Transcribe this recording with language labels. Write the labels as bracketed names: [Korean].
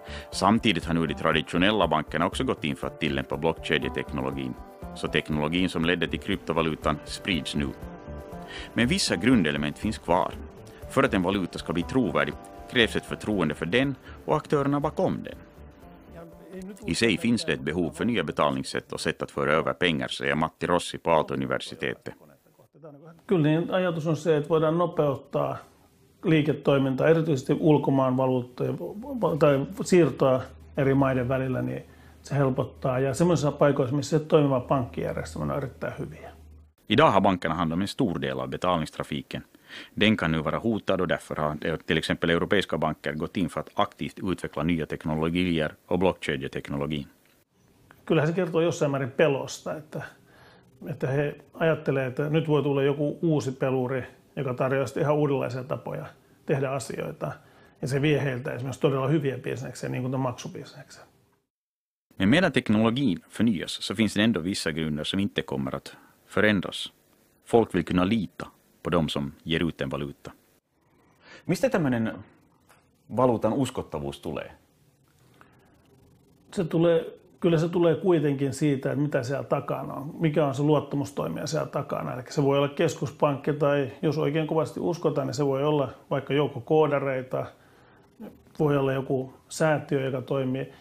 [Swedish] Samtidigt har nu de traditionella bankerna också gått in för att tillämpa blockkedjeteknologin, så teknologin som ledde till kryptovalutan sprids nu. Men vissa grundelement finns kvar. För att en valuta ska bli trovärdig krävs ett förtroende för den och aktörerna bakom den. I sig finns det ett behov för nya betalningssätt och sätt att föra över pengar, säger Matti Rossi på Aalto-universitetet. [Finnish] Kyllä niin ajatus on se, että voidaan nopeuttaa liiketoimintaa, erityisesti ulkomaan valuuttoja tai siirtoa eri maiden välillä, niin se helpottaa. Ja semmoisissa paikoissa, missä se toimiva pankkijärjestelmä on erittäin hyviä. [Swedish] Idag har bankerna hand om en stor del av betalningstrafiken. Den kan nu vara hotad och därför har till exempel europeiska banker gått in för att aktivt utveckla nya teknologier och blockkedjeteknologin. [Finnish] Kyllähän se kertoo jossain määrin pelosta, että he ajattelee, että nyt voi tulla joku uusi peluri, joka tarjoaa ihan uudenlaisia tapoja tehdä asioita. Ja se vie heiltä esimerkiksi todella hyviä bisneksiä, niin kuin maksubisneksiä. [Swedish] Men medan teknologin förnyas så finns det ändå vissa grunder som inte kommer att förändras. Folk vill kunna lita på de som ger ut en valuta. [Finnish] Mistä tämmöinen valuutan uskottavuus tulee? Kyllä se tulee kuitenkin siitä, että mitä siellä takana on. Mikä on se luottamustoimija siellä takana. Eli se voi olla keskuspankki tai jos oikein kovasti uskotaan, niin se voi olla vaikka joukko koodareita, voi olla joku säätiö, joka toimii.